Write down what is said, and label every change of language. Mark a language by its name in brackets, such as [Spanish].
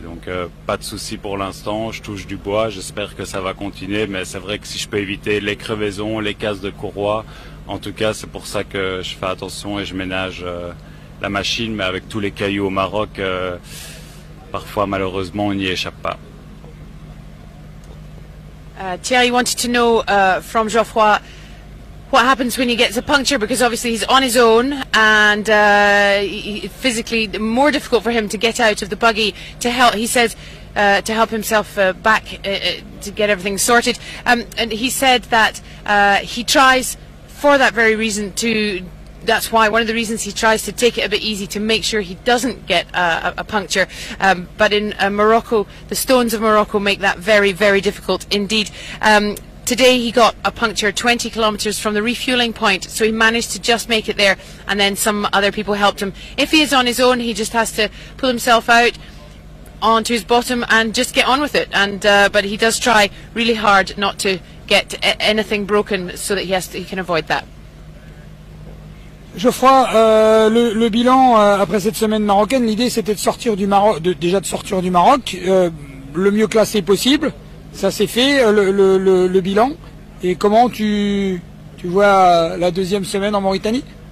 [French] Donc pas de souci pour l'instant, je touche du bois, j'espère que ça va continuer. Mais c'est vrai que si je peux éviter les crevaisons, les casses de courroie, en tout cas c'est pour ça que je fais attention et je ménage la machine. Mais avec tous les cailloux au Maroc, parfois malheureusement on n'y échappe pas. [English] Thierry wanted to know from Geoffroy what happens when he gets a puncture, because obviously he's on his own and physically more difficult for him to get out of the buggy to help, he says, to help himself back to get everything sorted. And he said that he tries for that very reason that's why one of the reasons he tries to take it a bit easy to make sure he doesn't get a puncture. But in Morocco, the stones of Morocco make that very, very difficult indeed. Today he got a puncture 20 kilometres from the refuelling point, so he managed to just make it there, and then some other people helped him. If he is on his own, he just has to pull himself out onto his bottom and just get on with it. But he does try really hard not to get anything broken so that he can avoid that. [French] Geoffroy, le bilan après cette semaine marocaine, l'idée c'était de sortir du Maroc, déjà de sortir du Maroc, le mieux classé possible. Ça s'est fait, le bilan. Et comment tu vois la deuxième semaine en Mauritanie?